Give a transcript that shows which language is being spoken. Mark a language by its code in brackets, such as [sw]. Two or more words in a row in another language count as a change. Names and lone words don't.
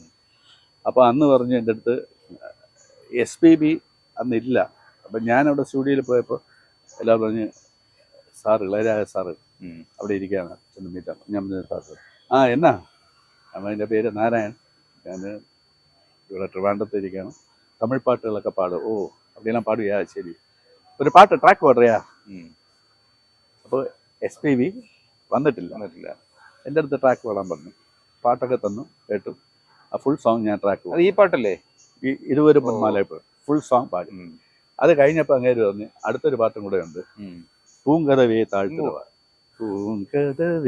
[ml] അപ്പോൾ അന്ന് പറഞ്ഞു എൻ്റെ അടുത്ത് SPB അന്നില്ല. അപ്പം ഞാനവിടെ സ്റ്റുഡിയോയിൽ പോയപ്പോൾ എല്ലാവരും പറഞ്ഞ് സാർ ഇളയരാജ സാറ് അവിടെ ഇരിക്കുകയാണ്, ചെന്ന് മീറ്റാണ്. ഞാൻ സാർ എന്നാ അപ്പം എൻ്റെ പേര് നാരായൺ, ഞാൻ ഇവിടെ ട്രിവാൻഡ്രത്ത് ഇരിക്കുകയാണ്, തമിഴ് പാട്ടുകളൊക്കെ പാടും. ഓ [ta] அப்படியெல்லாம் பாடுவியா, சரி ஒரு பாட்டு ட்ராக் பாடுறியா. [ml] അപ്പോൾ SPB വന്നിട്ടില്ല. എൻ്റെ അടുത്ത് ട്രാക്ക് പാടാൻ പറഞ്ഞു. പാട്ടൊക്കെ തന്നു, കേട്ടു. ആ ഫുൾ സോങ് ഞാൻ ട്രാക്ക് ഈ പാട്ടല്ലേ ഇതുവരെ പൊന്മാലയപ്പോൾ ഫുൾ സോങ് പാടി. അത് കഴിഞ്ഞപ്പോൾ അങ്ങേര് പറഞ്ഞു അടുത്തൊരു പാട്ടും കൂടെ ഉണ്ട്, പൂങ്കതവേ താഴ്ത്തുക പൂങ്കതവേ.